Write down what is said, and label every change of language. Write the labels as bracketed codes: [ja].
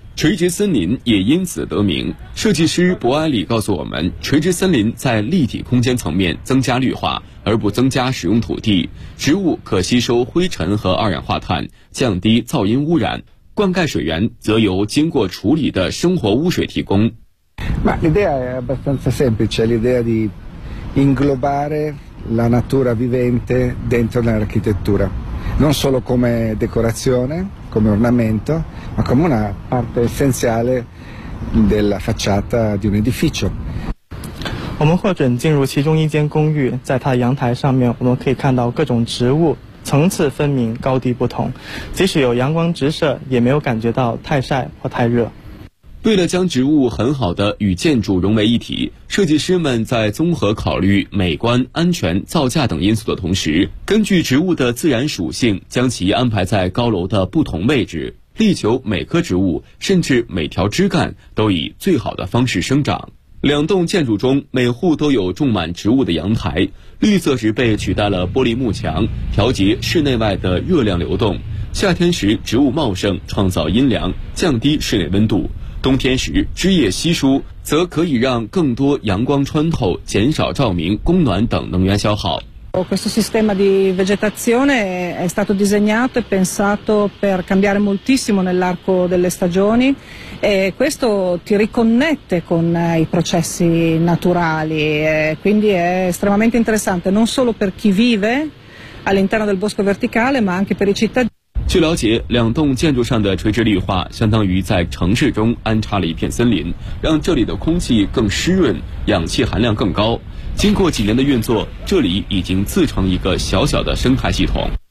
[zh] 垂直森林也因此得名。设计师博埃里告诉我们，垂直森林在立体空间层面增加绿化，而不增加使用土地。植物可吸收灰尘和二氧化碳，降低噪音污染。灌溉水源则由经过处理的生活污水提供。 [it] L'idea è abbastanza semplice, l'idea di inglobare la natura vivente dentro l'architettura, non solo come decorazione. Come ornamento, ma come una parte essenziale della facciata di un edificio. [zh] 我们获准进入其中一间公寓，在它的阳台上面，我们可以看到各种植物，层次分明，高低不同。即使有阳光直射，也没有感觉到太晒或太热。为了将植物很好地与建筑融为一体，设计师们在综合考虑美观、安全、造价等因素的同时，根据植物的自然属性，将其安排在高楼的不同位置，力求每棵植物甚至每条枝干都以最好的方式生长。两栋建筑中每户都有种满植物的阳台，绿色植被取代了玻璃幕墙，调节室内外的热量流动。夏天时植物茂盛，创造阴凉，降低室内温度，冬天时枝叶稀疏，则可以让更多阳光穿透，减少照明、供暖等能源消耗。 [it] Questo sistema di vegetazione è stato disegnato e pensato per cambiare moltissimo nell'arco delle stagioni e questo ti riconnette con i processi naturali, quindi è estremamente interessante non solo per chi vive all'interno del bosco verticale ma anche per i cittadini. [zh] 据了解，两栋建筑上的垂直绿化相当于在城市中安插了一片森林，让这里的空气更湿润，氧气含量更高。经过几年的运作，这里已经自成一个小小的生态系统。